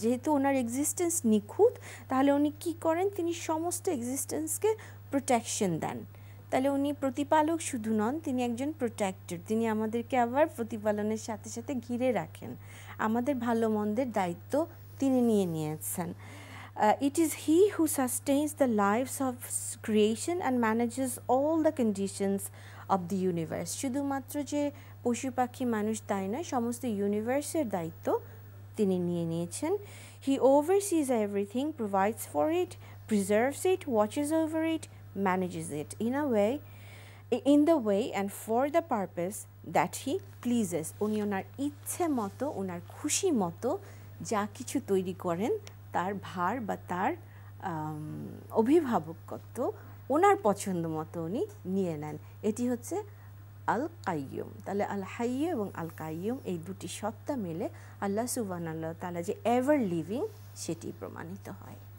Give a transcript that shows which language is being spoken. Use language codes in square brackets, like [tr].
[bn] যেহেতু ওনার এক্সিস্টেন্স নিখুঁত, তাহলে উনি কি করেন, তিনি সমস্ত এক্সিস্টেন্সকে প্রোটেকশন দেন। তাহলে উনি প্রতিপালক শুধু নন, তিনি একজন প্রোটেক্টর। তিনি আমাদেরকে আবার প্রতিপালনের সাথে সাথে ঘিরে রাখেন। আমাদের ভালো মন্দের দায়িত্ব তিনি নিয়ে নিয়েছেন। [en] It is he who sustains the lives of creation and manages all the conditions of the universe. [bn] শুধুমাত্র যে পশু পাখি মানুষ তাই নয়, সমস্ত ইউনিভার্সের দায়িত্ব তিনি নিয়ে নিয়েছেন। [en] He oversees everything, provides for it, preserves it, watches over it, manages it in the way and for the purpose that he pleases. [bn] উনি ওনার ইচ্ছে মতো, ওনার খুশি মতো যা কিছু তৈরি করেন, তার ভার বা তার অভিভাবকত্ব ওনার পছন্দ মতো উনি নিয়ে নেন। এটি হচ্ছে আল কাইয়ুম। তাহলে আল হাইয়্যু এবং আল কাইয়ুম এই দুটি সত্তা মিলে আল্লাহ সুবহানাহু ওয়া তাআলা যে এভার লিভিং, সেটি প্রমাণিত হয়।